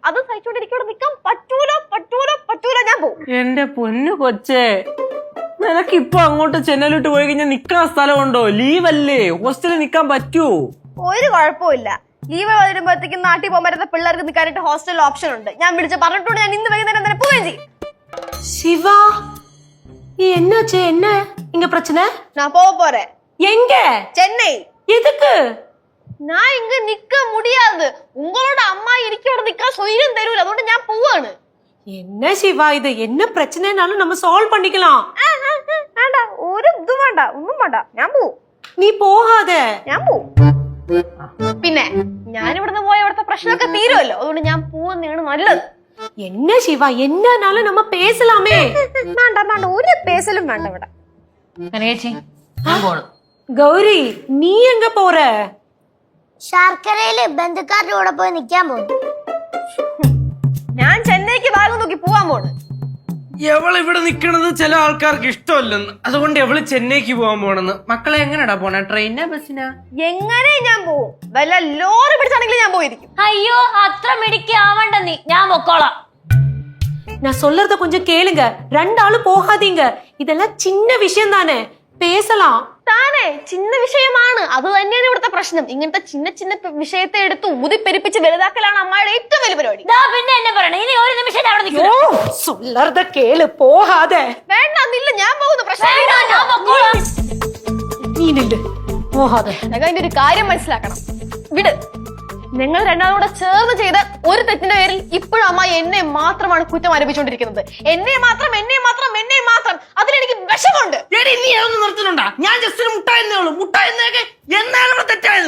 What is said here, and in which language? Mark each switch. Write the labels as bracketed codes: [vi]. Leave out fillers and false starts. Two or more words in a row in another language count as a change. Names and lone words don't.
[ml] അത് സഹിച്ചോണ്ടിരിക്കോടെ നിക്കാൻ പറ്റൂല. ഞാൻ പോവും. എന്റെ പൊന്നു കൊച്ചേ, നിനക്ക് ഇപ്പൊ അങ്ങോട്ട് ചെന്നൈയിലോട്ട് പോയി കഴിഞ്ഞാൽ നിക്കാൻ സ്ഥലമുണ്ടോ? ലീവല്ലേ, ഹോസ്റ്റലിൽ നിക്കാൻ പറ്റുമോ? ഒരു കുഴപ്പമില്ല. ലീവ് വരുമ്പോഴത്തേക്കും നാട്ടിൽ പോകാൻ പറ്റുന്ന പിള്ളേർക്ക് നിൽക്കാനായിട്ട് ഹോസ്റ്റൽ ഓപ്ഷൻ ഉണ്ട്. ഞാൻ വിളിച്ച് പറഞ്ഞിട്ടുണ്ട്. ഞാൻ ഇന്ന് വൈകുന്നേരം തന്നെ പോവുകയും ചെയ്യും. [ta] சிவா, என்னாச்சு? என்ன இங்க பிரச்சனை? நான் போறேன். எங்க? சென்னை. எதுக்கு? நான் இங்க நிக்க முடியாது. உங்களோட அம்மா [ml] എനിക്ക് ഇവിടെ നിൽക്കാൻ സ്വൈര്യം തരൂല. അതുകൊണ്ട് ഞാൻ പോവാണ്. [ta] என்ன சிவா இது? என்ன பிரச்சனைனாலும் நம்ம சால்வ் பண்ணிக்கலாம். [ml] വേണ്ട, ഒരു ഇതും വേണ്ട, ഒന്നും വേണ്ട. ഞാൻ പോവും. [ta] நீ போகாத. [ml] ഞാൻ പോവും. പിന്നെ ഞാൻ ഇവിടുന്ന് പോയ ഇവിടുത്തെ പ്രശ്നമൊക്കെ തീരുമല്ലോ. അതുകൊണ്ട് ഞാൻ പോവുന്നതാണ് നല്ലത്. [ta] என்ன சிவா, என்னனாலும் நம்ம பேசலாமே. [ml] വേണ്ട, ഒരു പേസലും വേണ്ട ഇവിടെ. കനകേച്ചി, ഞാൻ പോണു. [ta] கௌரி நீ எங்க போற? [ml] ശർക്കരയില് ബന്ധുക്കാരുടെ കൂടെ പോയി നിൽക്കാൻ പോകുന്നു. ഞാൻ ചെന്നൈക്ക് ഭാഗം നോക്കി പോവാൻ പോണ്. എവള് ഇവിടെ നിക്കണത് ചില ആൾക്കാർക്ക് ഇഷ്ടമല്ലെന്ന്, അതുകൊണ്ട് എവള് ചെന്നൈക്ക് പോകാൻ പോണെന്ന്. മക്കളെ എങ്ങനെയാടാ പോണേ? ട്രെയിനാ ബസ്സിനാ? എങ്ങനെ ഞാൻ പോവും? വല്ല ലോറി പിടിച്ചാണെങ്കിലും ഞാൻ പോയിരിക്കും. അയ്യോ അത്ര മിടുക്കി ആവണ്ട നീ, ഞാൻ പൊക്കോളാം. [ta] நான் சொல்றத கொஞ்சம் கேளுங்க. ரெண்டாளும் போகாதீங்க. இதெல்லாம் சின்ன விஷயம் தானே, பேசலாம். [ml] താനേ ചിന്ന വിഷയമാണ്, അത് തന്നെയാണ് ഇവിടുത്തെ പ്രശ്നം. ഇങ്ങനത്തെ ചിന്ന ചിന്ന വിഷയത്തെ എടുത്ത് ഊതിപ്പെരിപ്പിച്ച് വലുതാക്കലാണ് അമ്മയുടെ ഏറ്റവും വലിയ പരിപാടി. പിന്നെ എന്നെ പറയണേ, ഇനി ഒരു നിമിഷം അവിടെ നിൽക്കും. [ta] சொல்றத கேளு, போகாத. [ml] വേണ്ട നില്ല, ഞാൻ പോകുന്നു. പ്രശ്നം ഞാൻ പൊക്കോളാം. [ta] நீ நில்லு, போகாத. [ml] അതിന്റെ ഒരു കാര്യം മനസ്സിലാക്കണം. വിട്. നിങ്ങൾ രണ്ടാളും കൂടെ ചേർന്ന് ചെയ്ത ഒരു തെറ്റിന്റെ പേരിൽ ഇപ്പോഴും അമ്മ എന്നെ മാത്രമാണ് കുറ്റം ആരോപിച്ചുകൊണ്ടിരിക്കുന്നത്. എന്നെ മാത്രം എന്നെ മാത്രം എന്നെ മാത്രം. അതിലെനിക്ക് വിഷമമുണ്ട്. നീ അതൊന്നും നിർത്തുന്നുണ്ടാ? ഞാൻ ജസ്റ്റ് മുട്ടായെന്നേ ഉള്ളൂ. മുട്ടായെന്നൊക്കെ എന്നാണ് ഇവിടെ തെറ്റായത്?